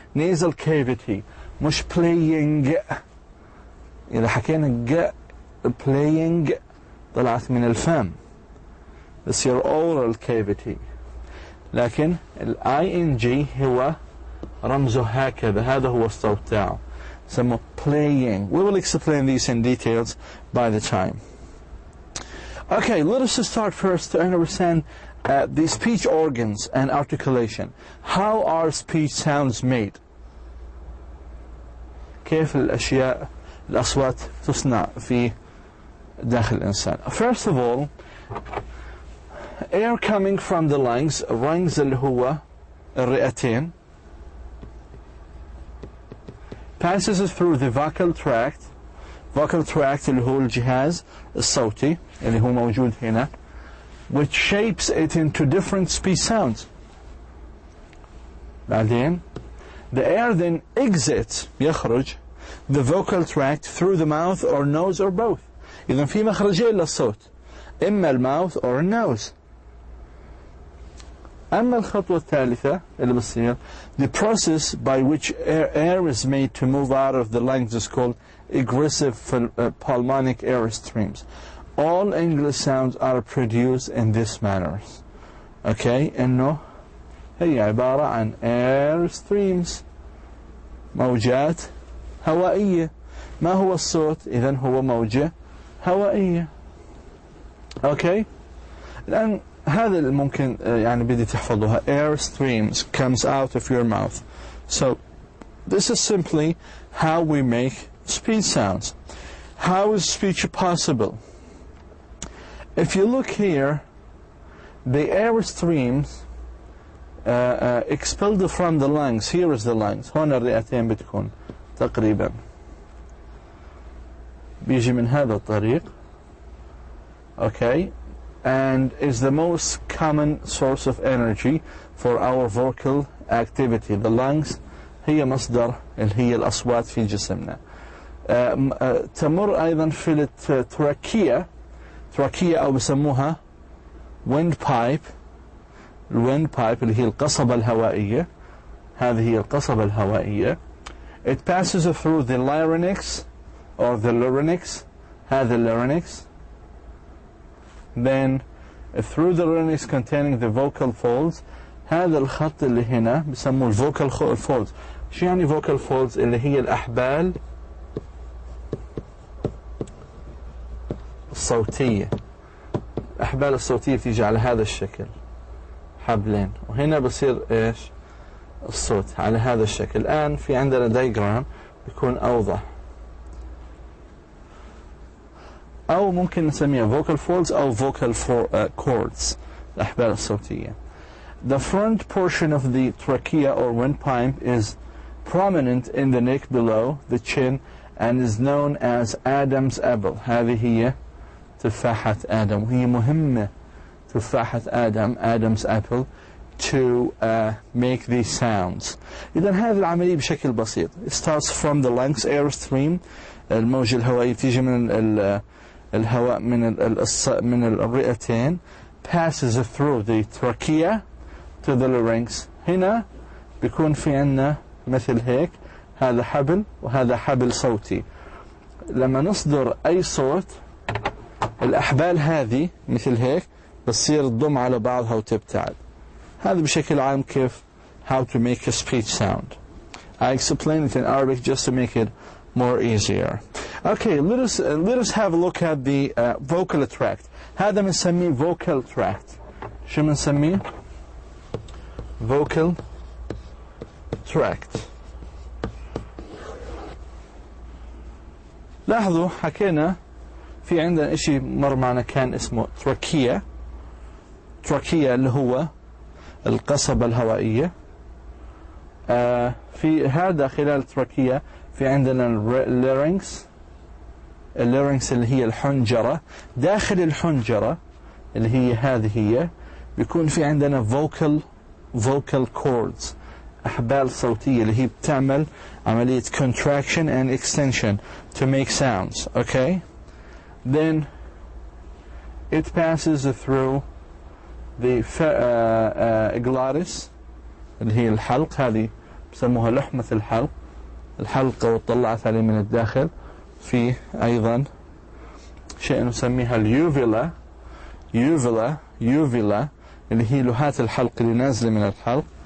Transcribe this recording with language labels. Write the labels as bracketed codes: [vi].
[en] nasal cavity، مش playing. [ar] إذا حكينا playing طلعت من الفم، بصير oral cavity. لكن ing هو رمزه هكذا. هذا هو الصوت تاعه. [en] سموه playing. We will explain these in details by the time. Okay, let us start first to understand the speech organs and articulation. How are speech sounds made? [ar] كيف الأصوات تصنع في داخل الإنسان. [en] First of all, air coming from the lungs [ar] اللي هو الرئتين [en] passes through the vocal tract vocal tract [ar] اللي هو الجهاز الصوتي اللي هو موجود هنا, [en] which shapes it into different speech sounds. بعدين the air then exits, يخرج, the vocal tract through the mouth or nose or both. [ar] إذن في مخرجين للصوت, إما الماوث or النوز. أما الخطوة الثالثة اللي بتصير, [en] the process by which air is made to move out of the lungs is called egressive pulmonic air streams. All English sounds are produced in this manner. [ar] Okay, إنه هي عبارة عن air streams, موجات هوائية. ما هو الصوت؟ إذن هو موجة هوائية. Okay, الآن هذا الممكن يعني بدي تحفظوها. [en] Air streams comes out of your mouth. So this is simply how we make speech sounds. How is speech possible? If you look here, the air streams expelled from the lungs. Here is the lungs. [ar] هون الرئتين بتكون تقريبا بيجي من هذا الطريق. [en] Okay, and is the most common source of energy for our vocal activity. [ar] The lungs هي مصدر اللي هي الأصوات في جسمنا. تمر أيضا في التراكية أو بسموها windpipe. الwindpipe اللي هي القصبة الهوائية. هذه هي القصبة الهوائية. [en] It passes through the larynx or the larynx. هذا larynx. Then through the larynx containing the vocal folds. [ar] هذا الخط اللي هنا بسموه الفوكال folds. شو يعني vocal folds؟ اللي هي الأحبال الصوتية. الأحبال الصوتية تيجي على هذا الشكل, حبلين, وهنا بصير إيش؟ الصوت على هذا الشكل. الآن في عندنا دايجرام بيكون أوضح, أو ممكن نسميها vocal folds أو vocal cords, الأحبال الصوتية. [en] The front portion of the trachea or windpipe is prominent in the neck below the chin and is known as Adam's apple. [ar] هذه هي تفاحة آدم, وهي مهمة تفاحة آدم, Adam's apple, [en] to make these sounds. [ar] إذن هذه العملية بشكل بسيط. [en] It starts from the lungs air stream. [ar] الموجة الهوائية تيجي من الهواء من الرئتين, [en] passes through the trachea to the larynx. [ar] هنا بيكون في عنا مثل هيك, هذا حبل وهذا حبل صوتي. لما نصدر أي صوت, الأحبال هذه مثل هيك بتصير تضم على بعضها وتبتعد. هذا بشكل عام كيف [en] how to make a speech sound. I explain it in Arabic just to make it more easier. Okay, let us have a look at the vocal tract. [ar] هذا بنسميه vocal tract. شو بنسميه؟ vocal tract. لاحظوا حكينا في عندنا اشي مر معنا كان اسمه تراكية. تراكية اللي هو القصبة الهوائية. في هذا خلال التراكية في عندنا اللارynx. اللارynx اللي هي الحنجرة. داخل الحنجرة اللي هي هذه هي بيكون في عندنا vocal cords, أحبال صوتية اللي هي بتعمل عملية [en] contraction and extension to make sounds. Okay, then it passes through the glottis [ar] اللي هي الحلق. هذه بسموها لحمة الحلق, الحلقة وطلعت عليه من الداخل. في أيضا شيء نسميها اليوفيلا. يوفيلا اللي هي لهات الحلق اللي نازلة من الحلق.